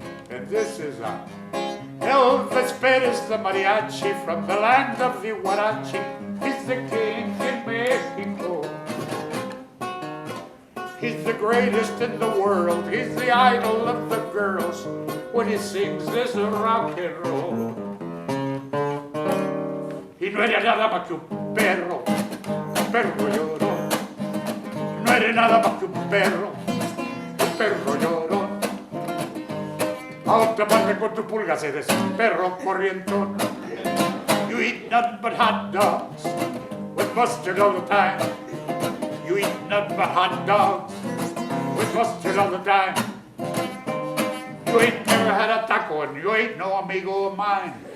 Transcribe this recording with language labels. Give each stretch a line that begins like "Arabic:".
English: And this is Elvis Perez, the mariachi from the land of the Huarachi. He's the king in Mexico. He's the greatest in the world. He's the idol of the girls. When he sings this rock and roll.
Spanish: Y no era nada más que un perro llorón. No eres nada más que un perro llorón. A otra parte con tus pulgas eres un perro corrientón.
English: You eat nothing but hot dogs with mustard all the time. You eat nothing but hot dogs with mustard all the time. You ain't never had a taco and you ain't no amigo of mine.